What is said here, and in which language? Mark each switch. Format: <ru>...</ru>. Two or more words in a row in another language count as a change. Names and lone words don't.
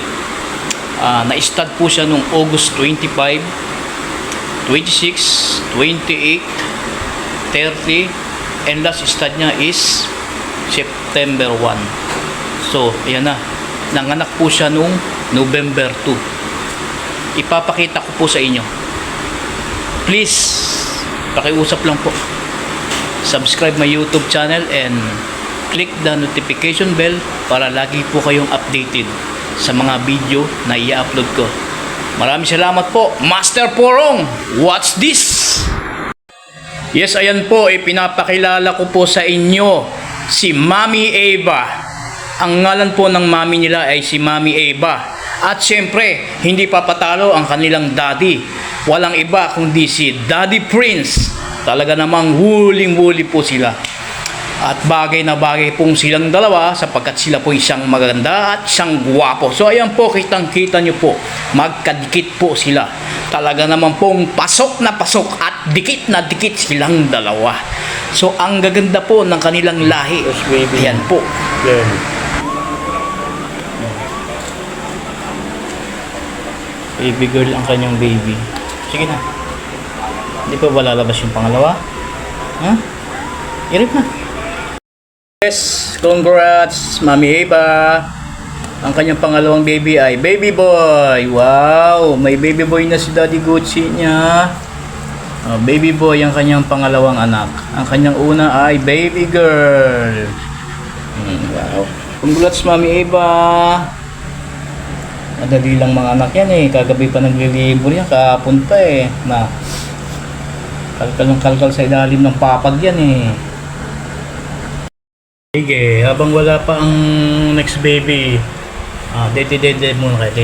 <tl>Na-stud po siya noong August 25, 26, 28, 30,</tl> <en>and last stud</en> <tl>niya is September 1. So, ayan na. Nanganak po siya noong November 2. Ipapakita ko po sa inyo. Please, pakiusap lang po.</tl> <en>Subscribe my YouTube channel and click the notification bell</en> <tl>para lagi po kayong updated sa mga video na i-upload ko. Maraming salamat po,</tl> <en>Master Porong. What's this?</en> <tl>Yes, ayan po, ipinapakilala ko po sa inyo si Mami Eva. Ang ngalan po ng mami nila ay si Mami Eva. At syempre, hindi papatalo ang kanilang daddy. Walang iba kundi si Daddy Prince. Talaga namang huling-huli po sila. At bagay na bagay pong silang dalawa sapagkat sila po isang maganda at isang guwapo. So ayan po, kitang-kita nyo po, magkadikit po sila. Talaga naman pong pasok na pasok at dikit na dikit silang dalawa. So ang gaganda po ng kanilang lahi. Ayan po.</tl> <en>Baby girl</en> <tl>ang kanyang baby. Sige na. Hindi pa ba lalabas yung pangalawa? Ha? Irip na.</tl> <en>Yes, congrats</en> <tl>Mami Eva. Ang kanyang pangalawang baby ay</tl> <en>baby boy.</en> <tl>Wow, may</tl> <en>baby boy</en> <tl>na si Daddy Gucci niya.</tl> <en>Baby boy</en> <tl>ang kanyang pangalawang anak. Ang kanyang una ay</tl> <en>baby girl. Wow. Congrats Mami Eva.</en> <tl>Madali lang mga anak yan eh. Kagabi pa naglilibor yan. Kahapon pa eh. Na kalkal sa ilalim ng papag yan eh. Sige, habang wala pa ang</tl> <en>next baby,</en> <tl>dede muna kayo.</tl>